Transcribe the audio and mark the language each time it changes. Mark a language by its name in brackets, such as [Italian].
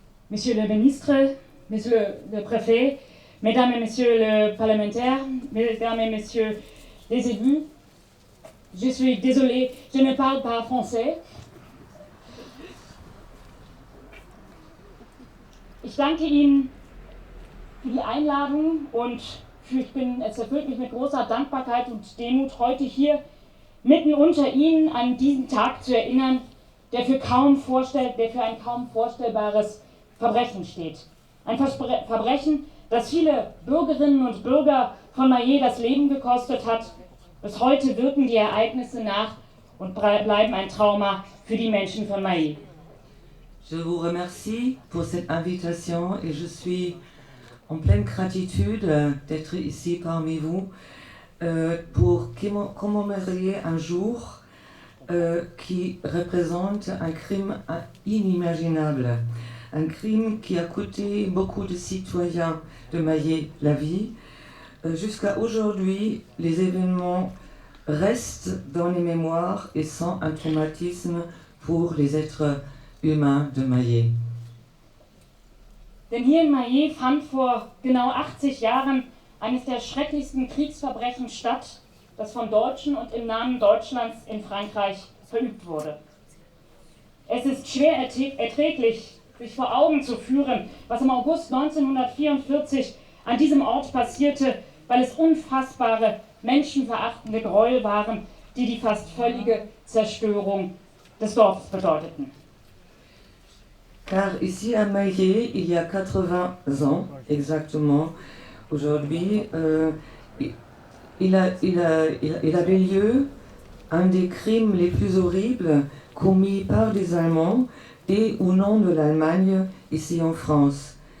[French] Monsieur le ministre, monsieur le préfet, mesdames et messieurs les parlementaires, mesdames et messieurs les élus, je suis désolée, je ne parle pas français. [German] Ich danke Ihnen für die Einladung und es erfüllt mich mit großer Dankbarkeit und Demut, heute hier mitten unter ihnen an diesen Tag zu erinnern, der für ein kaum vorstellbares Verbrechen steht. Ein Verbrechen, das viele Bürgerinnen und Bürger von Mayet das Leben gekostet hat. Bis heute wirken die Ereignisse nach und bleiben ein Trauma für die Menschen von Mayet. [French] Je vous remercie pour cette invitation et je suis en pleine gratitude d'être ici parmi vous pour commémorer un jour qui représente un crime inimaginable. Un crime qui a coûté beaucoup de citoyens de Mayet la vie. Jusqu'à aujourd'hui, les événements restent dans les mémoires et sont un traumatisme pour les êtres humains de Mayet. [German] Denn hier in Mayet fand vor genau 80 Jahren eines der schrecklichsten Kriegsverbrechen statt, das von Deutschen und im Namen Deutschlands in Frankreich verübt wurde. Es ist schwer erträglich, sich vor Augen zu führen, was im August 1944 an diesem Ort passierte, weil es unfassbare, menschenverachtende Gräuel waren, die die fast völlige Zerstörung des Dorfes bedeuteten. [French] Car ici à Mayet, il y a 80 ans exactement, aujourd'hui, il avait lieu un des crimes les plus horribles commis par des Allemands et au nom de l'Allemagne ici en France.